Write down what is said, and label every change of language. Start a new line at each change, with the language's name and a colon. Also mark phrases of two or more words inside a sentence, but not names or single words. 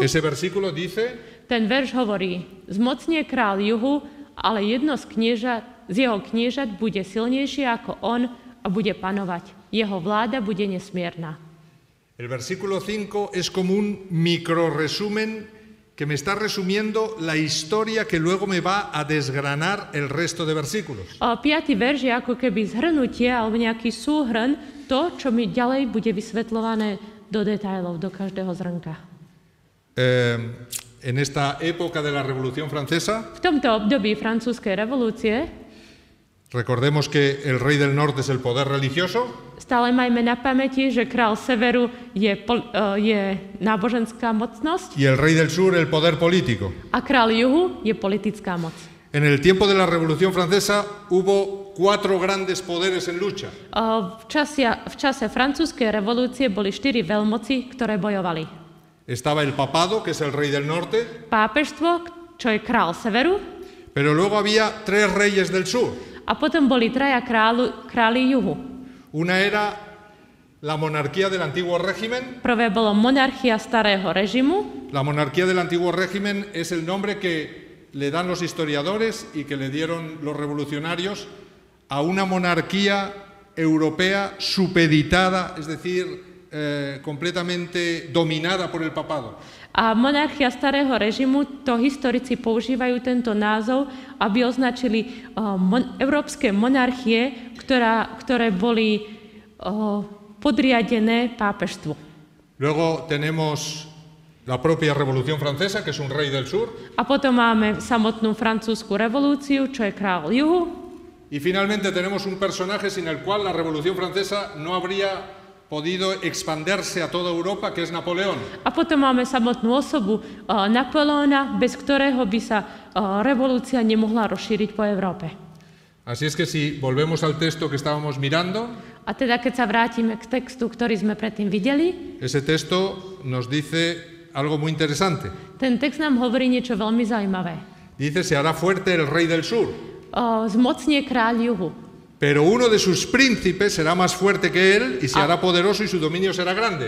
Spanish: ese versículo dice:
Slovak: ten verš hovorí: zmocnie kráľ juhu, ale jedno z jeho kniežat bude silnejšie ako on a bude panovať. Jeho vláda bude nesmierna.
Spanish: el versículo 5 es como un microresumen que me está resumiendo la historia que luego me va a desgranar el resto de versículos.
Slovak: 5. verš je ako keby zhrnutie alebo nejaký súhrn to, čo mi ďalej bude vysvetľované do detailov, do každého zrnka.
Spanish: En esta época de la Revolución Francesa,
Slovak: V tomto období francúzskej revolúcie
Spanish: recordemos que el rey del norte es el poder religioso,
Slovak: stále majme na pamäti, že král severu je náboženská mocnosť
Spanish: y el rey del sur el poder político.
Slovak: a král juhu je politická moc.
Spanish: En el tiempo de la Revolución Francesa hubo 4 grandes poderes en lucha.
Slovak: V čase francúzskej revolúcie boli 4 veľmoci, ktoré bojovali.
Spanish: Estaba el papado, que es el rey del norte,
Slovak: Pápežstvo, čo je král severu,
Spanish: pero luego había 3 reyes del sur.
Slovak: a potom boli traja králi juhu.
Spanish: Una era la monarquía del antiguo régimen.
Slovak: Prvé bolo monarchia starého režimu.
Spanish: La monarquía del antiguo régimen es el nombre que le dan los historiadores y que le dieron los revolucionarios a una monarquía europea supeditada, es decir, completamente dominada por el papado.
Slovak: A monarchia starého režimu, to historici používajú tento názov, aby označili európske monarchie, ktoré boli podriadené pápežstvu.
Spanish: Luego tenemos la propia Revolución Francesa, que es un rey del sur.
Slovak: A potom máme samotnú francúzsku revolúciu, čo je kráľ juhu.
Spanish: Y finalmente tenemos un personaje sin el cual la Revolución Francesa no habría podido expandirse a toda Europa, que es Napoleón.
Slovak: A potom máme samotnú osobu Napoleona, bez ktorého by sa revolúcia nemohla rozšíriť po Európe.
Spanish: Así es que si volvemos al texto que estábamos mirando,
Slovak: a teda keď sa vrátime k textu, ktorý sme predtým videli,
Spanish: ese texto nos dice algo muy interesante.
Slovak: Ten text nám hovorí niečo veľmi zaujímavé.
Spanish: Dice, se hará fuerte el rey del sur.
Slovak: Zmocnie kráľ juhu.
Spanish: Pero uno de sus príncipes será más fuerte que él y se hará poderoso y su dominio será grande.